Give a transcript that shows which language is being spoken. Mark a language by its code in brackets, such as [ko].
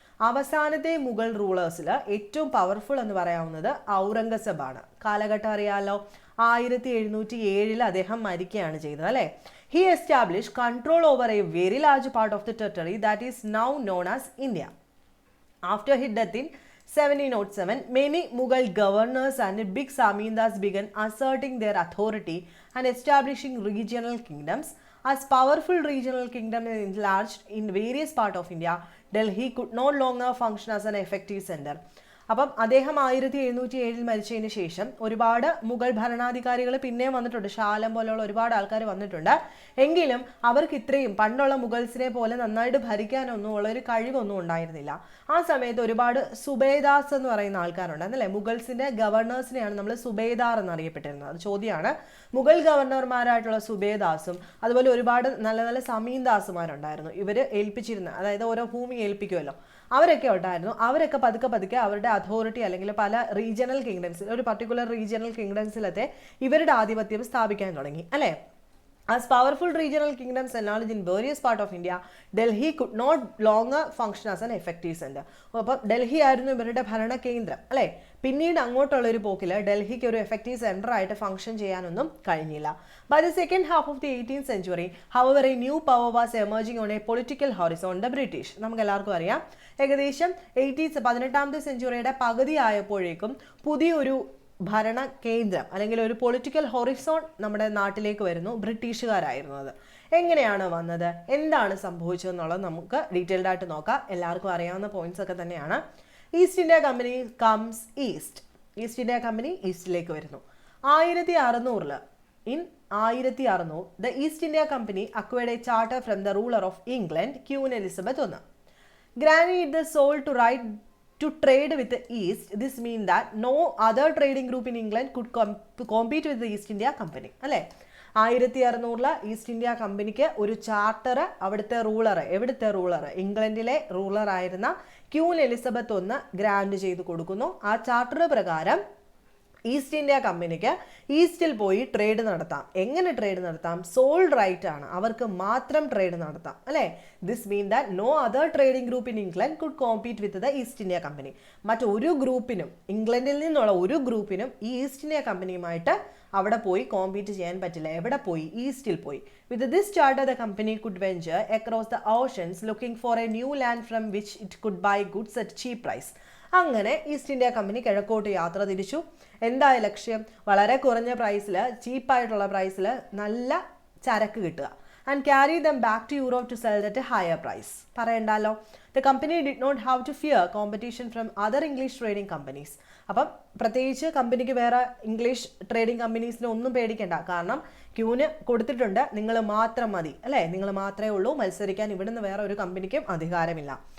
[ml] അവസാനത്തെ മുഗൾ റൂളേഴ്സിൽ ഏറ്റവും പവർഫുൾ എന്ന് പറയാവുന്നത് ഔറംഗസേബാണ്. കാലഘട്ടം അറിയാമല്ലോ, 1707 അദ്ദേഹം മരിക്കുകയാണ് ചെയ്തത് അല്ലേ. [en] He establish control over a very large part of the territory that is now known as India. After his death in 1707, many Mughal governors and big Zamindars began asserting their authority and establishing regional kingdoms. As powerful regional kingdoms enlarged in various parts of India, Delhi could no longer function as an effective center. [ml] അപ്പം അദ്ദേഹം 1707 മരിച്ചതിന് ശേഷം ഒരുപാട് മുഗൾ ഭരണാധികാരികൾ പിന്നെയും വന്നിട്ടുണ്ട്. Shalom പോലെയുള്ള ഒരുപാട് ആൾക്കാർ വന്നിട്ടുണ്ട്. എങ്കിലും അവർക്ക് ഇത്രയും പണ്ടുള്ള മുഗൾസിനെ പോലെ നന്നായിട്ട് ഭരിക്കാനൊന്നും ഉള്ള ഒരു കഴിവൊന്നും ഉണ്ടായിരുന്നില്ല. ആ സമയത്ത് ഒരുപാട് സുബേദാസ് എന്ന് പറയുന്ന ആൾക്കാരുണ്ടായിരുന്നല്ലേ. മുഗൾസിന്റെ ഗവർണേഴ്സിനെയാണ് നമ്മൾ സുബേദാർ എന്നറിയപ്പെട്ടിരുന്നത്. അത് ചോദ്യമാണ്. മുഗൾ ഗവർണർമാരായിട്ടുള്ള സുബേദാസും അതുപോലെ ഒരുപാട് നല്ല നല്ല സമീന്ദാസുമാരുണ്ടായിരുന്നു. ഇവർ ഏൽപ്പിച്ചിരുന്ന, അതായത് ഓരോ ഭൂമി ഏൽപ്പിക്കുമല്ലോ, അവരൊക്കെ ഉണ്ടായിരുന്നു. അവരൊക്കെ പതുക്കെ അവരുടെ അതോറിറ്റി അല്ലെങ്കിൽ പല റീജിയണൽ കിങ്ഡംസിൽ, ഒരു പർട്ടിക്കുലർ റീജിയണൽ കിങ്ഡംസിലത്തെ ഇവരുടെ ആധിപത്യം സ്ഥാപിക്കാൻ തുടങ്ങി അല്ലേ. [en] As powerful regional kingdoms enlarged in various parts of India, Delhi could not longer function as an effective center. [ml] അപ്പോൾ ഡൽഹി ആയിരുന്നു ഇവരുടെ ഭരണ കേന്ദ്രം അല്ലേ. പിന്നീട് അങ്ങോട്ടുള്ളൊരു പോക്കിൽ ഡൽഹിക്ക് ഒരു എഫക്റ്റീവ് സെൻറ്റർ ആയിട്ട് ഫംഗ്ഷൻ ചെയ്യാനൊന്നും കഴിഞ്ഞില്ല. [en] By the second half of the 18th century, however, a new power was emerging on a political horizon, the British. [ml] നമുക്ക് എല്ലാവർക്കും അറിയാം, ഏകദേശം 18th സെഞ്ചുറിയുടെ പകുതി ആയപ്പോഴേക്കും പുതിയൊരു ഭരണ കേന്ദ്രം അല്ലെങ്കിൽ ഒരു പൊളിറ്റിക്കൽ ഹൊറിസോൺ നമ്മുടെ നാട്ടിലേക്ക് വരുന്നു. ബ്രിട്ടീഷുകാരായിരുന്നു അത്. എങ്ങനെയാണ് വന്നത്, എന്താണ് സംഭവിച്ചതെന്നുള്ളത് നമുക്ക് ഡീറ്റെയിൽഡ് ആയിട്ട് നോക്കാം. എല്ലാവർക്കും അറിയാവുന്ന പോയിന്റ്സ് ഒക്കെ തന്നെയാണ്. East India company comes east. East India company ഈസ്റ്റിലേക്ക് വരുന്നു 1600. [en] In 1600, the East India Company acquired a charter from the ruler of England, Queen Elizabeth I. Granting it the sole right to trade with the East, this means that no other trading group in England could compete with the East India Company. [ml] അല്ലേ, 1600 east India കമ്പനിക്ക് ഒരു charter അവിടുത്തെ ruler, എവിടുത്തെ ruler, ഇംഗ്ലണ്ടിലെ ruler ആയിരുന്ന queen Elizabeth I grand ചെയ്ത് കൊടുക്കുന്നു. ആ ചാർട്ടർ പ്രകാരം ഈസ്റ്റ് ഇന്ത്യ കമ്പനിക്ക് ഈസ്റ്റിൽ പോയി ട്രേഡ് നടത്താം. എങ്ങനെ ട്രേഡ് നടത്താം? സോൾ റൈറ്റ് ആണ്, അവർക്ക് മാത്രം ട്രേഡ് നടത്താം അല്ലേ. [en] This mean that no other trading group in England could compete with the East India company. [ml] മറ്റൊരു ഗ്രൂപ്പിനും, ഇംഗ്ലണ്ടിൽ നിന്നുള്ള ഒരു ഗ്രൂപ്പിനും ഈ ഈസ്റ്റ് ഇന്ത്യ കമ്പനിയുമായിട്ട് അവിടെ പോയി കോമ്പീറ്റ് ചെയ്യാൻ പറ്റില്ല. എവിടെ പോയി? ഈസ്റ്റിൽ പോയി. [en] With this charter the company could venture across the oceans looking for a new land from which it could buy goods at cheap price. [ml] അങ്ങനെ ഈസ്റ്റ് ഇന്ത്യ കമ്പനി കിഴക്കോട്ട് യാത്ര തിരിച്ചു. എന്തായ ലക്ഷ്യം? വളരെ കുറഞ്ഞ പ്രൈസിൽ, ചീപ്പായിട്ടുള്ള പ്രൈസിൽ നല്ല ചരക്ക് കിട്ടുക. [en] and carry them back to Europe to sell at a higher price. [ml] പറയണ്ടല്ലോ. [en] The company did not have to fear competition from other English trading companies. [ml] അപ്പം പ്രത്യേകിച്ച് കമ്പനിക്ക് വേറെ ഇംഗ്ലീഷ് ട്രേഡിംഗ് കമ്പനീസിനെ ഒന്നും പേടിക്കേണ്ട. കാരണം ക്യൂന് കൊടുത്തിട്ടുണ്ട്, നിങ്ങൾ മാത്രം മതി അല്ലേ, നിങ്ങൾ മാത്രമേ ഉള്ളൂ മത്സരിക്കാൻ, ഇവിടുന്ന് വേറെ ഒരു കമ്പനിക്കും അധികാരമില്ല.